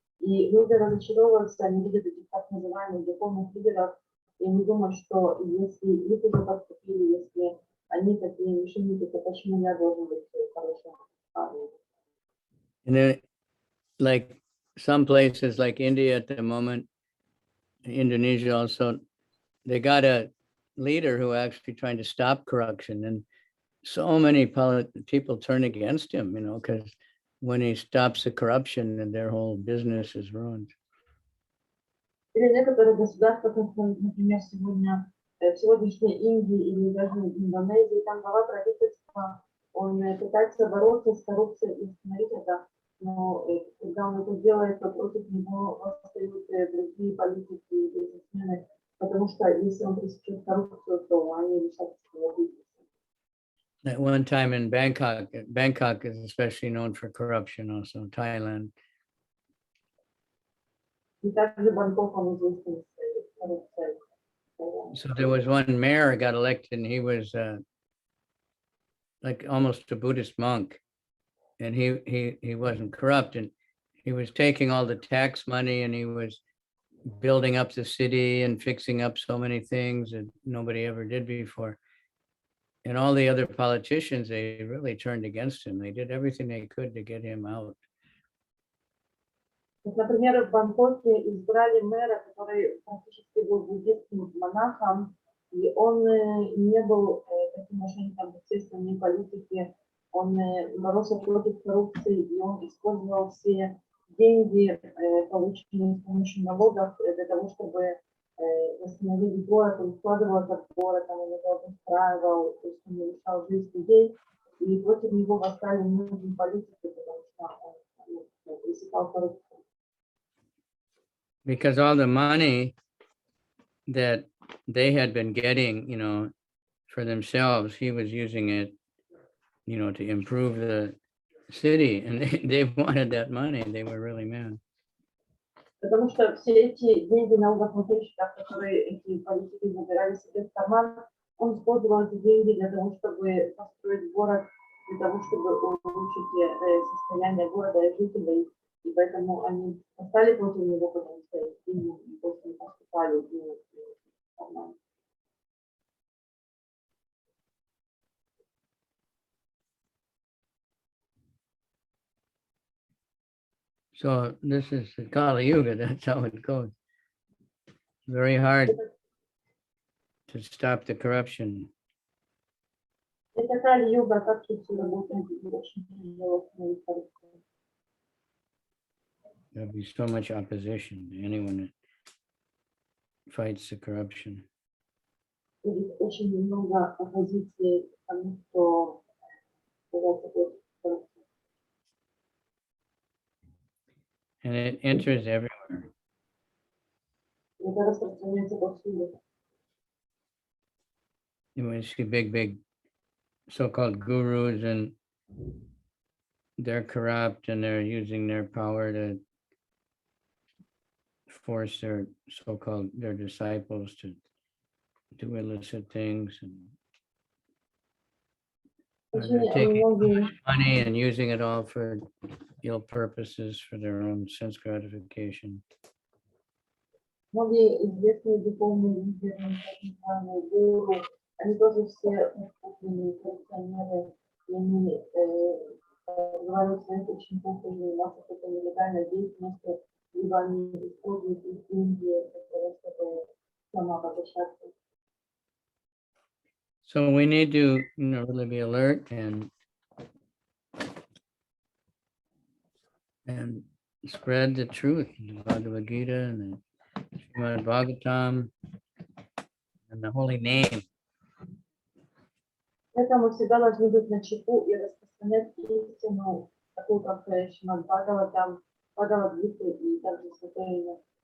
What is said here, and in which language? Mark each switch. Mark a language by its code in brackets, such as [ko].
[ru] И люди разочаровываются, они видят этих так называемых духовных лидеров, и они думают, что если их уже подступили, если они такие мошенники, то почему я должен быть хорошим парнем? [en] And then, like some places like India at the moment, Indonesia also, they got a leader who actually trying to stop corruption, and so many people turn against him, because when he stops the corruption, and their whole business is ruined. [ru] Или некоторые государства, как, например, в сегодняшней Индии или даже в Индонезии, там глава правительства, он пытается бороться с коррупцией и остановить это, но когда он это делает, то против него восстают другие политики и бизнесмены, потому что если он пресечет коррупцию, то они лишат своего бизнеса. [en] At one time in Bangkok is especially known for corruption, also Thailand. [ru] И также Бангкок, он известен коррупцией. [en] So there was one mayor got elected, and he was like almost a Buddhist monk, and he wasn't corrupt, and he was taking all the tax money, and he was building up the city and fixing up so many things that nobody ever did before. And all the other politicians, they really turned against him. They did everything they could to get him out. [ru] Например, в Бангкоке избрали мэра, который практически был буддийским монахом, и он не был таким мошенником, естественно, не политики, он боролся против коррупции, и он использовал все деньги, полученные с помощью налогов, для того, чтобы восстановить город, он вкладывал этот город, он его обустраивал, то есть он решал жизнь людей, и против него восстали многие политики, потому что он пресекал коррупцию. [en] Because all the money that they had been getting, for themselves, he was using it, to improve the city, and they wanted that money. They were really mad. [ru] Потому что все эти деньги налогоплательщиков, которые эти политики забирали себе в карман, он использовал эти деньги для того, чтобы построить город, для того, чтобы улучшить состояние города и жителей. И поэтому они стали против него, потому что деньги больше не поступали в карман. [en] So this is the Kali Yuga. That's how it goes. Very hard to stop the corruption. [ru] Это Кали-юга, как тут все работает, и очень тяжело становится порядком. [en] There'll be so much opposition to anyone that fights the corruption. [ru] Будет очень много оппозиции к тому, кто является против коррупции. [en] And it enters everywhere. [ru] Это распространяется повсюду. [en] You know, you see big so-called gurus, and they're corrupt and they're using their power to force their so-called their disciples to do illicit things, and they're [ru] Очень [en] taking [ru] многие, [en] money and using it all for ill purposes for their own sense gratification. [ru] многие известные духовные лидеры, так называемые гуру, они тоже все купленные коррупционеры, и они говорят своих учеников, что заниматься какой-то нелегальной деятельностью, либо они используют их деньги для того, чтобы самообогащаться. [en] So we need to, really be alert and spread the truth, the Bhagavad Gita and the Srimad Bhagavatam and the holy name. [ru] Поэтому всегда должны быть начеку и распространять истину, такую как Шримад Бхагаватам, Бхагавад-гиту и также святое имя.